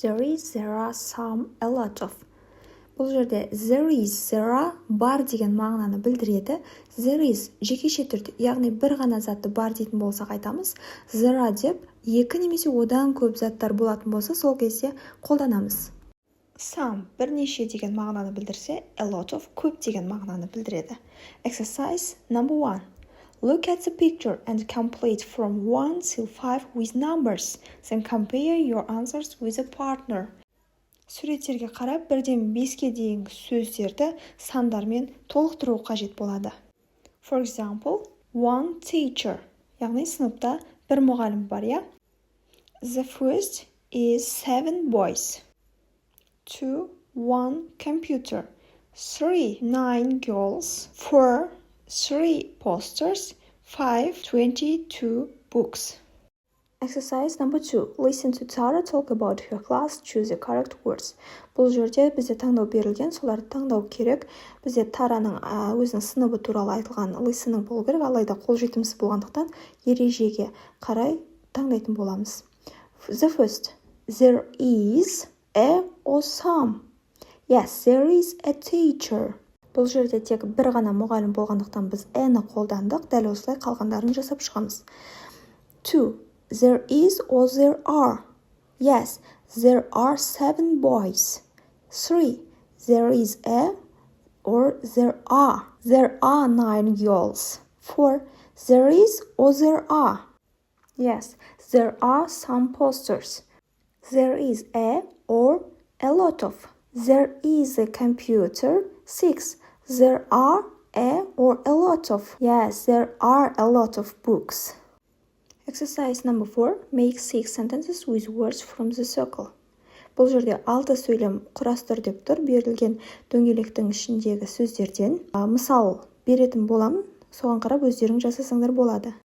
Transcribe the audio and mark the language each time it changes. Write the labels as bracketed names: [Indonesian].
[English] There is, there are, some, a lot of. [Kazakh] Бұл жерде there is, there are бар деген мағынаны білдіреді. There is жекеше түрде, яғни бір ғана затты бар дейтін болсақ айтамыз. There are деп екі немесе одан көп заттар болатын болса, сол кезде қолданамыз. Some бірнеше деген мағынаны білдірсе, a lot of көп деген мағынаны білдіреді. [English] Exercise number 1. Look at the picture and complete from 1 till 5 with numbers. Then compare your answers with a partner. [Kazakh] Суреттерге қарап, 1-ден 5-ке дейінгі сөздерді сандармен толықтыру қажет болады. [English] For example, one teacher. [Kazakh] Яғни сыныпта бір мұғалім бар, я? [English] The first is 7 boys. 2, 1 computer. 3, 9 girls. 4, 3 posters. 5, 22 books. Exercise number 2. Listen to Tara talk about her class. Choose the correct words. [Kazakh] Бұл жерде бізде таңдау берілген, соларды таңдау керек. Бізде Тараның өзінің сыныбы туралы айтылған listening болу керек, алайда қолжетімсіз болғандықтан ережеге қарай таңдайтын боламыз. [English] The first. There is a or some. Yes, there is a teacher. [Kazakh] Бұл жерде тек бір ғана мұғалім болғандықтан біз a-ны қолдандық, дәл осылай қалғандарын жасап шығамыз. [English] 2. There is or there are. Yes, there are 7 boys. 3. There is a or there are. There are 9 girls. 4. There is or there are. Yes, there are some posters. There is a or a lot of. There is a computer. 6. There are a or a lot of. Yes, there are a lot of books. Exercise number 4. Make 6 sentences with words from the circle. [Kazakh] Бұл жерде 6 сөйлем құрастыр деп тұр, берілген дөңгелектің ішіндегі сөздерден. Мысал беретін боламын, соған қарап өздерің жасасаңдар болады.